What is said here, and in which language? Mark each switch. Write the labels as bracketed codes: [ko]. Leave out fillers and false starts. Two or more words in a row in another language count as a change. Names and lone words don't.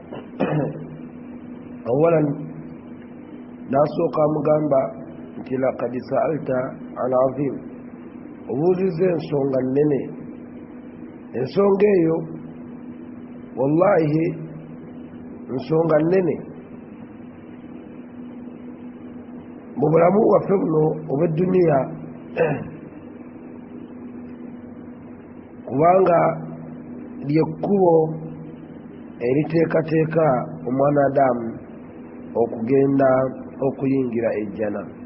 [lg] awalan n'asooka amugamba nti [ar] لقد سألت عن عظيم, [lg] obuuziza ensonga nnene. Ensonga eyo wallahi nsonga nnene mu bulamu bwaffe buno obw'edduniya, kubanga lyekkubo eriteekateeka omwana Adamu okugenda okuyingira ejjana.